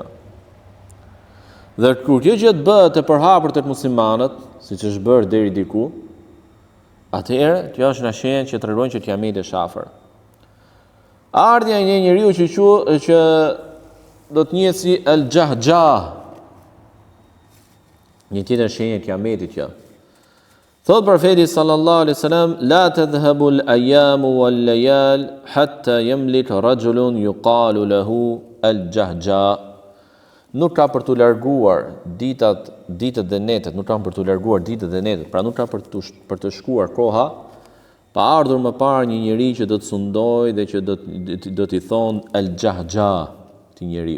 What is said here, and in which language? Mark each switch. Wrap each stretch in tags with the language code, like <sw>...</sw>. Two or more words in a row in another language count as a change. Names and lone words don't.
<sq>Dhe kur kjo gjë bëhet e përhapur tek muslimanët, siç është bërë deri diku, atëherë kjo është një shenjë që tregon që kiameti është afër. Ardhja e një njeriu që do të njihet si el-Jahjah. Një tjetër shenjë e kiametit që Thot profeti</sq> <ar>صلى الله عليه وسلم, لا تذهب الأيام والليال حتى يملك رجل يقال له الجهجاه.</ar> <sq>Nuk ka për të larguar ditët dhe netët, nuk ka për të larguar ditët dhe netët, pra nuk ka për të shkuar koha, pa ardhur më parë një njeri që do të sundoj dhe që do t'i thonë al-jahja ti njeriu.</sq>